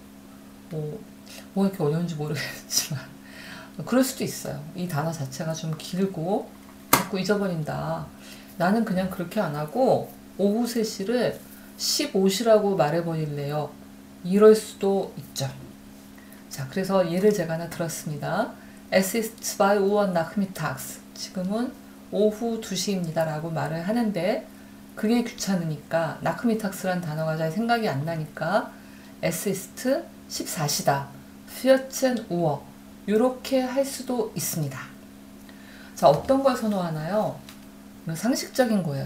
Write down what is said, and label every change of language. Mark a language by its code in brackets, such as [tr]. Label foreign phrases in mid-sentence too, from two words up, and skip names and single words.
[ko] 뭐 이렇게 어려운지 모르겠지만 그럴 수도 있어요. 이 단어 자체가 좀 길고 자꾸 잊어버린다. 나는 그냥 그렇게 안 하고 오후 3시를 15시라고 말해버릴래요. 이럴 수도 있죠. 자, 그래서 예를 제가 하나 들었습니다. [de] Es ist 2 Uhr nachmittags. [ko] 지금은 오후 2시입니다 라고 말을 하는데 그게 귀찮으니까 nachmittags란 단어가 잘 생각이 안 나니까 [de] Es ist [ko] 14시다. [de] 14 Uhr. [ko] 이렇게 할 수도 있습니다. 자, 어떤 걸 선호하나요? 상식적인 거예요.